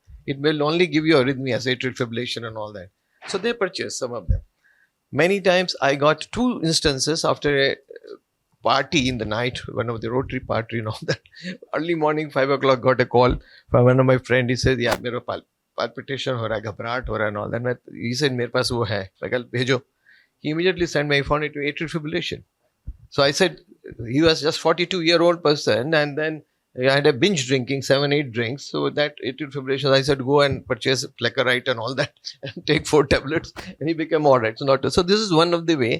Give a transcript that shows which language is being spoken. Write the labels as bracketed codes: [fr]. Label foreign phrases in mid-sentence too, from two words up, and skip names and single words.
[en] It will only give you arrhythmias, atrial fibrillation and all that. So they purchased some of them. Many times I got 2 instances after a party in the night, one of the Rotary party and all that. Early morning, 5 o'clock, got a call from one of my friends. He said, yeah, [hi] मेरा palpitation हो रहा, घबराहट हो रहा [en] and all that. He said, [hi] मेरे पास वो है. [en] I said, bhejo. He immediately sent me, I found it to atrial fibrillation. So I said, he was just 42-year-old person, and then I had a binge drinking, 7-8 drinks. So that atrial fibrillation, I said, go and purchase Fleckerite and all that and take 4 tablets. And he became all right. So this is one of the way.